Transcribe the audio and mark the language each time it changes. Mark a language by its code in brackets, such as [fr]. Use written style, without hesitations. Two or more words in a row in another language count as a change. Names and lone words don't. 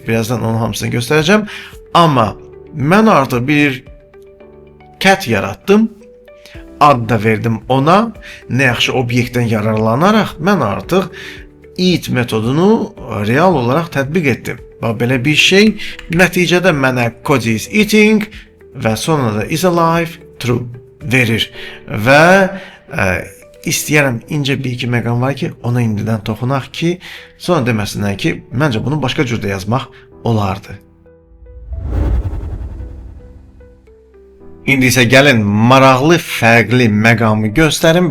[az] Birazdan onun hamısını göstərəcəm. Amma mən artıq bir cat yaratdım. Ad da verdim ona. Nə yaxşı obyektdən yararlanaraq mən artıq eat metodunu real olaraq tətbiq etdim. Belə bir şey nəticədə mənə [en] Cody is eating [az] və sonra da [en] is alive true [az] verir. Və istəyərəm incə bir iki məqam var ki, ona indidən toxunaq ki, sonra deməsinlər ki, məncə bunu başqa cürdə yazmaq olardı. İndi isə gəlin maraqlı, fərqli məqamı göstərim.